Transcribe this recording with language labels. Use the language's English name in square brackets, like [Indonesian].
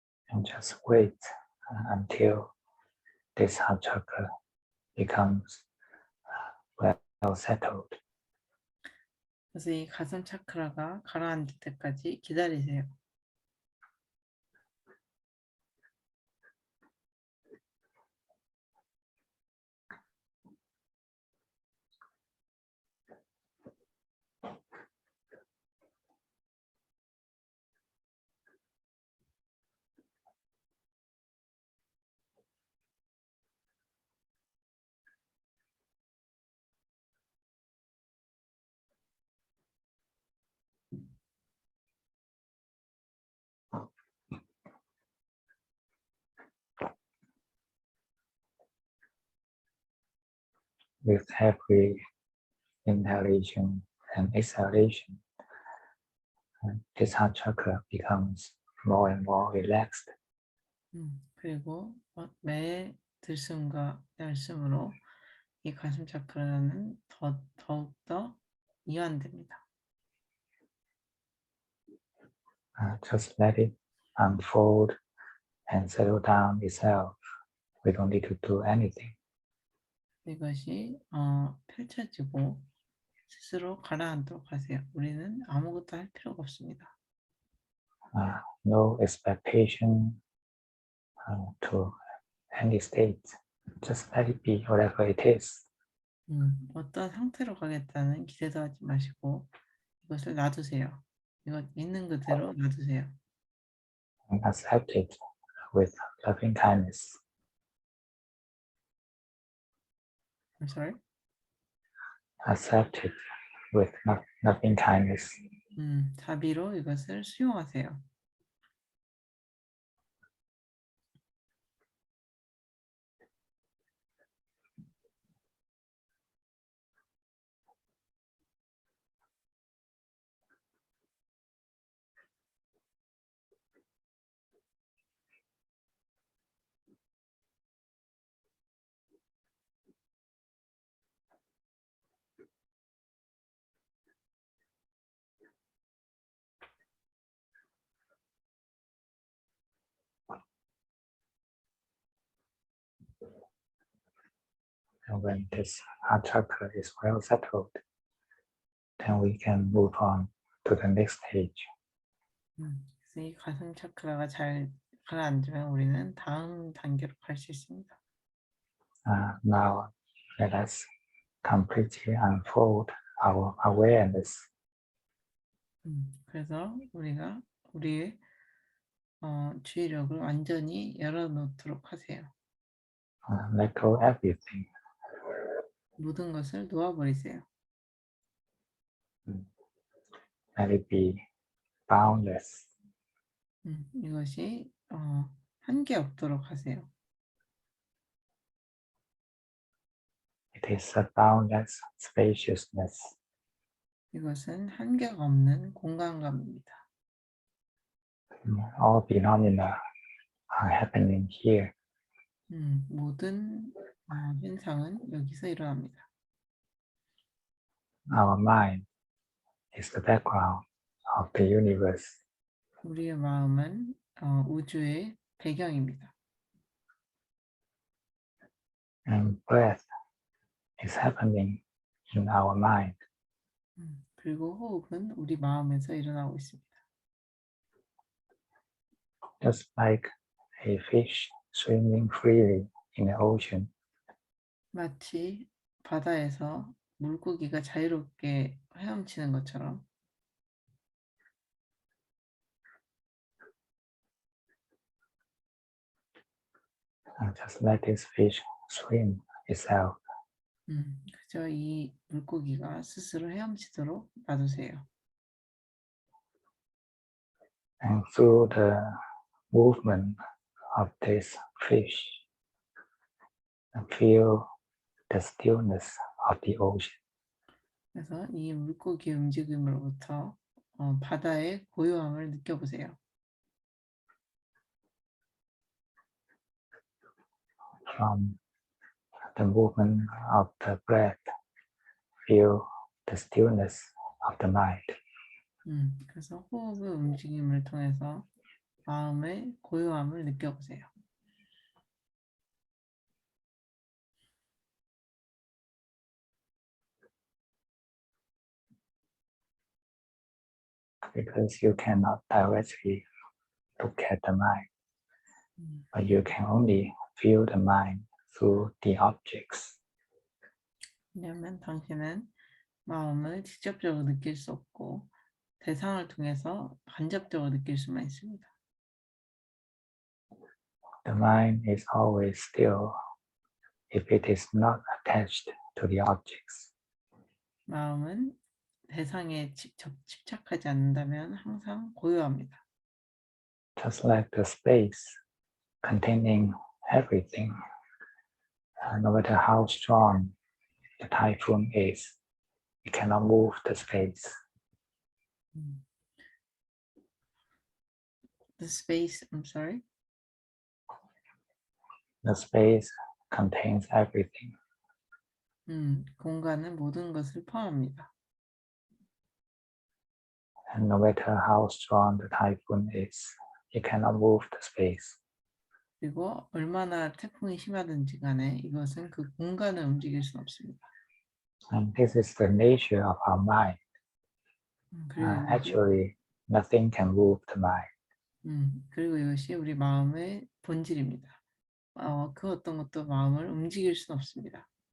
[English] And just wait until this heart chakra becomes well settled. [Korean] 그래서 이 가슴 차크라가 가라앉을 때까지 기다리세요. [English] With every inhalation and exhalation, this heart chakra becomes more and more relaxed. [Korean] 그리고 매 들숨과 날숨으로 이 가슴 차크라는 더욱더 이완됩니다. [English] Just let it unfold and settle down itself. We don't need to do anything. [Korean] 이것이 펼쳐지고 스스로 가라앉도록 하세요. 우리는 아무것도 할 필요가 없습니다. [English] No expectation to any state. Just let it be whatever it is. [Korean] 어떤 상태로 가겠다는 기대도 하지 마시고 이것을 놔두세요. 이것 있는 그대로 놔두세요. [English] And accept it with loving kindness. I'm sorry. Accept it with loving kindness. [Korean] 자비로 이것을 수용하세요. [English] And when this heart chakra is well settled, then we can move on to the next stage. [Korean] 그래서 이 가슴 차크라가 잘 가라앉으면 우리는 다음 단계로 갈 수 있습니다. [English] Now, let us completely unfold our awareness. [Korean] 그래서 우리가 우리의 주의력을 완전히 열어놓도록 하세요. [English] Let go everything. [Korean] 모든 것을 놓아버리세요. [English] Let it be boundless. [Korean] 이것이 한계 없도록 하세요. [English] It is a boundless spaciousness. [Korean] 이것은 한계가 없는 공간감입니다. [English] All phenomena are happening here. [Korean] 모든 현상은 여기서 일어납니다. [English] our mind is the background of the universe. [Korean] 우리의 마음은 우주의 배경입니다. [English] And breath is happening in our mind. [Korean] 그리고 호흡은 우리 마음에서 일어나고 있습니다. [English] Just like a fish swimming freely in the ocean, [Korean] 마치 바다에서 물고기가 자유롭게 헤엄치는 것처럼 [English] just let this fish swim itself. [Korean] 그저 이 물고기가 스스로 헤엄치도록 놔두세요. [English] And through the movement of this fish, feel the stillness of the ocean. [Korean] 그래서 이 물고기의 움직임으로부터 바다의 고요함을 느껴보세요. [English] From the movement of the breath, feel the stillness of the mind. [Korean] 그래서 호흡의 움직임을 통해서 마음의 고요함을 느껴보세요. [English] Because you cannot directly look at the mind, but you can only feel the mind through the objects. [Korean] 왜냐하면 당신은 마음을 직접적으로 느낄 수 없고 대상을 통해서 간접적으로 느낄 수만 있습니다. [English] The mind is always still if it is not attached to the objects. [Korean] 마음은 대상에 집착하지 않는다면 항상 고요합니다. [English] Just like the space containing everything, no matter how strong the typhoon is, it cannot move the space. The space, I'm sorry. The space contains everything. [Korean] 공간은 모든 것을 포함합니다. [English] And no matter how strong the typhoon is, it cannot move the space. [Korean] 그리고 얼마나 태풍이 심하든지 간에 이것은 그 공간을 움직일 수는 없습니다. [English] And this is the nature of our mind. Actually, nothing can move the mind. [Korean] 그리고 이것이 우리 마음의 본질입니다. 그 어떤 것도 마음을 움직일 수는 없습니다.